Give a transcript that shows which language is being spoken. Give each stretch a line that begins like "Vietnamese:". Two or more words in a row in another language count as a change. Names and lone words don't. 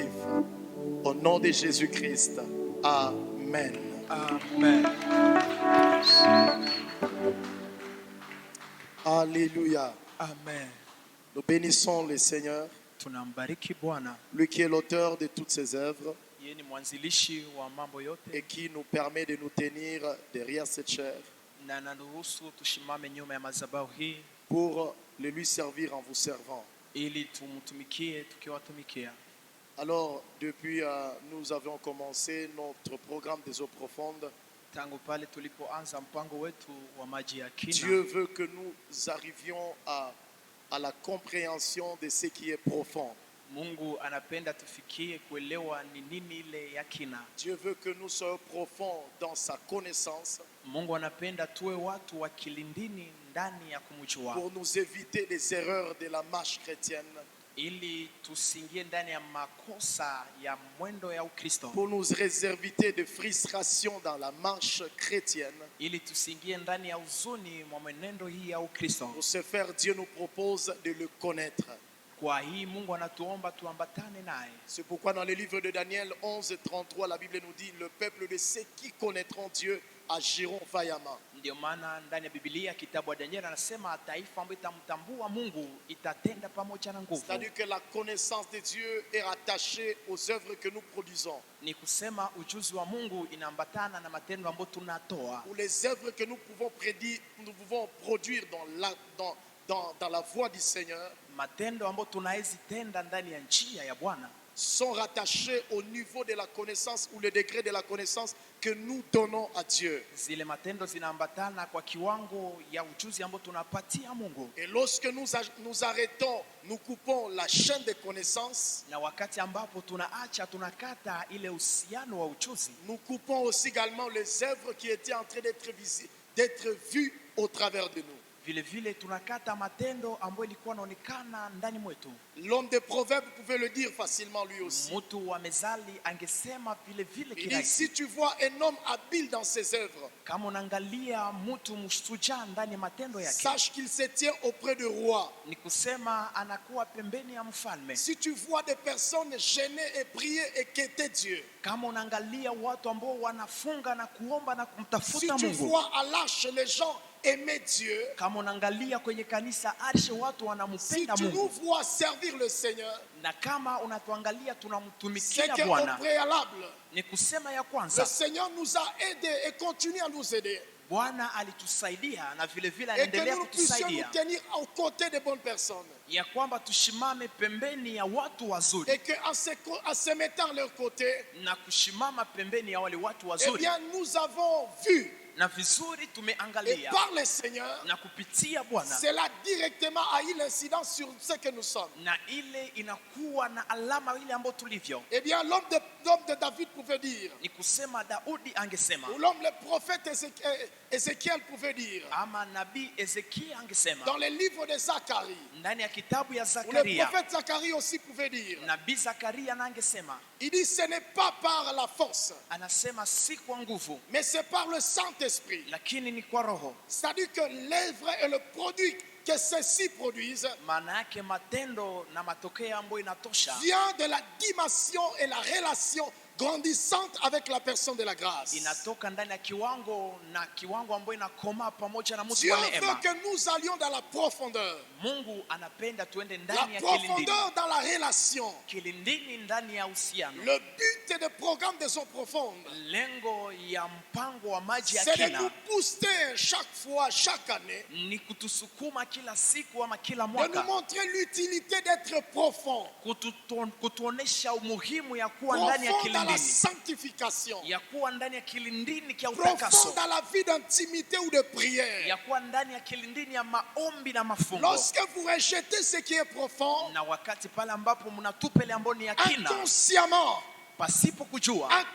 French: Au nom de Jésus-Christ, Amen. Amen. Alléluia. Amen. Nous bénissons le Seigneur,
Swahili: Tunambariki Bwana.
French: lui qui est l'auteur de toutes ses œuvres
Swahili: Yeye ni mwanzilishi wa mambo yote
French: et qui nous permet de nous tenir derrière cette chair
Swahili: na anaruhusu tushimame nyuma ya madhabahu hii
French: pour le lui servir en vous servant.
Swahili: ili tumtumikie tukiwatumikia.
French: Alors, depuis nous avons commencé notre programme des eaux profondes,
Swahili: Tangu pale tulipoanza mpango wetu wa maji ya kina,
French: Dieu veut que nous arrivions à la compréhension de ce qui est profond.
Swahili: Mungu anapenda tufikie kuelewa ni nini ile ya kina.
French: Dieu veut que nous soyons profonds dans sa connaissance
Swahili: Mungu anapenda tuwe watu wa kilindini ndani ya kumjua,
French: pour nous éviter les erreurs de la marche chrétienne,
Swahili: ili tusingie ndani ya makosa ya mwendo ya Ukristo,
French: pour nous réserver de frustration dans la marche chrétienne.
Swahili: ili tusingie ndani ya huzuni mwa mwenendo hii ya Ukristo.
French: Pour ce faire, Dieu nous propose de le connaître.
Swahili: Kwa hii Mungu anatuomba tuambatane naye.
French: C'est pourquoi dans le livre de Daniel 11:33, la Bible nous dit: le peuple de ceux qui connaîtront Dieu agiront vaillamment.
Swahili: Ndio maana ndani ya Biblia kitabu cha Danieli anasema taifa ambayo itamtambua Mungu itatenda pamoja na nguvu.
French: C'est-à-dire que la connaissance de Dieu est rattachée aux œuvres que nous produisons,
Swahili: Ni kusema ujuzi wa Mungu inaambatana na matendo ambayo tunatoa,
French: ou les œuvres que nous pouvons produire dans la voie du Seigneur
Swahili: matendo ambayo tunaweza tenda ndani ya njia ya Bwana
French: sont rattachés au niveau de la connaissance ou le degré de la connaissance que nous donnons à Dieu.
Swahili: zile matendo zinaambatana kwa kiwango ya ujuzi ambao tunapatia Mungu.
French: Et lorsque nous arrêtons, nous coupons la chaîne de connaissance,
Swahili: Na wakati ambapo tunakata ile uhusiano wa ujuzi,
French: nous coupons aussi également les œuvres qui étaient en train d'être vues au travers de nous.
Swahili: vile vile tunakata matendo ambayo ilikuwa inaonekana ndani mwetu.
French: L'homme des Proverbes pouvait le dire facilement lui aussi.
Swahili: Mtu wa Mezali angesema vile vile
French: Il dit:
Swahili: kirahisi.
French: si tu vois un homme habile dans ses œuvres,
Swahili: Kama unaangalia mtu mshujaa ndani ya matendo yake,
French: sache qu'il se tient auprès de rois.
Swahili: ni kusema anakuwa pembeni ya mfalme.
French: Si tu vois des personnes gêner et prier et quitter Dieu,
Swahili: Kama unaangalia watu ambao wanafunga na kuomba na
French: si
Swahili: kumtafuta
French: tu
Swahili: Mungu,
French: vois à l'arche les gens aimer Dieu,
Swahili: kama unaangalia kwenye kanisa arshe watu
French: si
Swahili: wanampenda
French: tu nous
Swahili: Mungu,
French: vois servir le Seigneur,
Swahili: na kama unatuangalia
French: c'est
Swahili: tunamtumikia
French: qu'au
Swahili: Bwana,
French: préalable,
Swahili: ni kusema ya
French: le
Swahili: kwanza
French: Seigneur nous a aidés et continue à nous aider.
Swahili: Bwana alitusaidia na vile vile
French: Et que
Swahili: anaendelea
French: nous puissions nous
Swahili: kutusaidia,
French: tenir aux côtés des bonnes personnes.
Swahili: ya kwamba tushimame pembeni ya watu wazuri,
French: Et qu'en se mettant à leur côté,
Swahili: na kushimama pembeni ya wale watu eh wazuri,
French: bien, nous avons vu,
Swahili: na vizuri
French: et
Swahili: tumeangalia
French: par le Seigneur,
Swahili: na kupitia Bwana,
French: cela directement a eu l'incidence sur ce que nous sommes.
Swahili: na ile inakuwa na alama ile ambayo tulivyo.
French: Eh bien, l'homme de David pouvait dire,
Swahili: Ni kusema Daudi angesema,
French: ou le prophète Ézéchiel pouvait dire,
Swahili: ama nabii Ezekia angesema,
French: dans le livre de Zacharie,
Swahili: ndani ya kitabu ya
French: ou le
Swahili: Zakaria,
French: prophète Zacharie aussi pouvait pouvait dire.
Swahili: Nabii Zakaria nangesema,
French: Il dit ce n'est pas par la force,
Swahili: anasema si kwa nguvu,
French: mais c'est par le Saint-Esprit.
Swahili: lakini ni kwa Roho.
French: C'est-à-dire que l'œuvre et le produit que ceux-ci produisent
Swahili: Maana yake matendo na matokeo ambayo inatosha
French: vient de la dimension et la relation grandissante avec la personne de la grâce.
Swahili: inatoka ndani ya kiwango na kiwango ambayo inakoma pamoja na mtu
French: Dieu
Swahili: wa
French: veut
Swahili: neema.
French: que nous allions dans la profondeur.
Swahili: Mungu anapenda tuende
French: La
Swahili: ndani ya kilindini.
French: profondeur dans la relation.
Swahili: Kilindini ndani ya uhusiano.
French: Le but des programmes des eaux profondes,
Swahili: Lengo ya mpango wa maji ya
French: c'est de
Swahili: kina
French: nous booster chaque fois, chaque année,
Swahili: ni kutusukuma kila siku ama kila
French: de nous
Swahili: mwaka,
French: montrer l'utilité d'être profond.
Swahili: kutuonesha umuhimu ya kuwa ndani ya
French: Profond dans la
Swahili: kilindini,
French: sanctification.
Swahili: ya kuwa ndani ya kilindini kia
French: Profond
Swahili: utakaso,
French: dans la vie d'intimité ou de prière.
Swahili: ya kuwa ndani ya kilindini ya maombi na mafungo.
French: Lorsque vous rejetez ce qui est profond,
Swahili: Na wakati pale ambapo mnatupele ambao ni ya kina,
French: inconsciemment,
Swahili: pasipo kujua,